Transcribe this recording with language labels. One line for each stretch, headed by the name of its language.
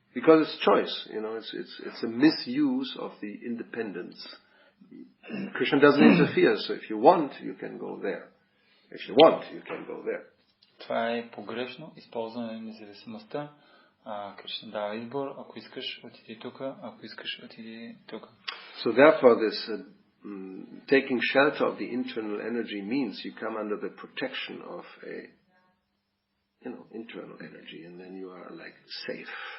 English: Because it's choice, it's a misuse of the independence. Krishna doesn't interfere, so if you want, you can go there. If you want, you can go there.
Bulgarian: Това е погрешно използване на независимостта. Кришна дава избор, ако искаш отиди тук, ако искаш отиди тук.
English: So therefore this taking shelter of the internal energy means you come under the protection of a internal energy and then you are like safe.